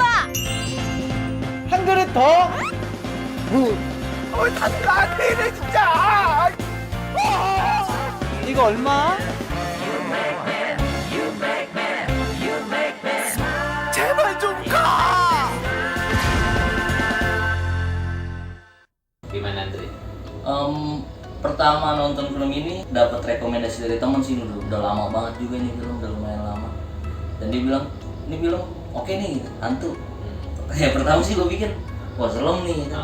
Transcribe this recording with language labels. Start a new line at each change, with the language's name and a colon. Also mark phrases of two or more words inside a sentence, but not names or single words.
Korean: 한 그릇 더? 다들 나한테 이래 진짜! 이거 얼마? 제발 좀 가!
Indonesian: Gimana Andri? Pertama nonton film ini dapat rekomendasi dari teman sih, udah lama banget juga ini film, udah lumayan lama. Dan dia bilang, ini film oke nih, hantu. Ya pertama sih gue pikir, wah serem nih gitu.